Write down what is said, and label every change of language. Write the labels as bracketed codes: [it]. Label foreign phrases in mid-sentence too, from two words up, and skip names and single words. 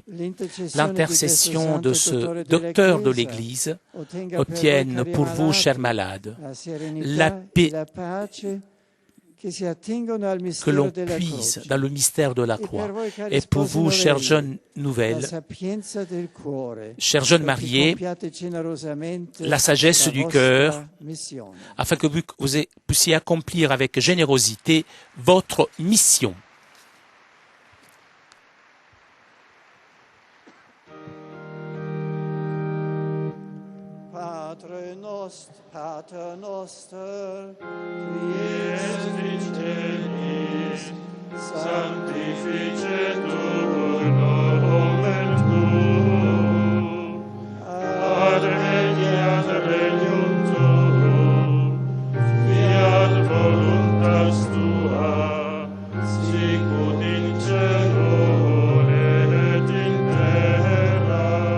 [fr] L'intercession de ce docteur de l'Église obtienne pour vous, chers malades, la paix que l'on puise dans le mystère de la croix. Et pour vous, chers jeunes nouvelles, chers jeunes mariés, la sagesse du cœur, afin que vous puissiez accomplir avec générosité votre mission. [la] Pater noster, qui est in celis, sanctificetur nomen tuum, adveniat regnum tuum, fiat voluntas tua, sicut in cielo et in terra.